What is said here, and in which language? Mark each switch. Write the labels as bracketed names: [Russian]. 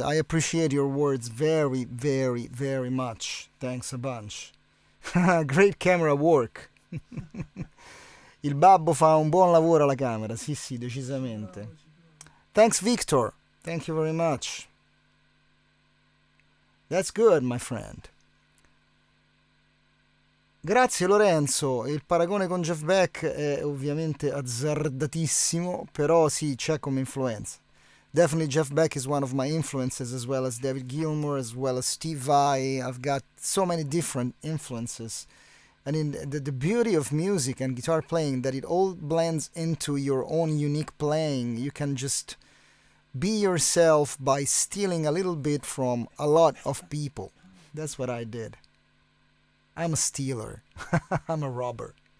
[English] I appreciate your words very, very, very much. Thanks a bunch. Great camera work. [Italian] Il babbo fa un buon lavoro alla camera. Sì, sì, decisamente. [English] Thanks, Victor. Thank you very much. That's good, my friend. [Italian] Grazie Lorenzo, il paragone con Jeff Beck è ovviamente azzardatissimo, però sì, c'è come influenza. [English] Definitely Jeff Beck is one of my influences, as well as David Gilmour, as well as Steve Vai. I've got so many different influences. And in the beauty of music and guitar playing, that it all blends into your own unique playing. You can just be yourself by stealing a little bit from a lot of people. That's what I did. I'm a stealer. I'm a robber.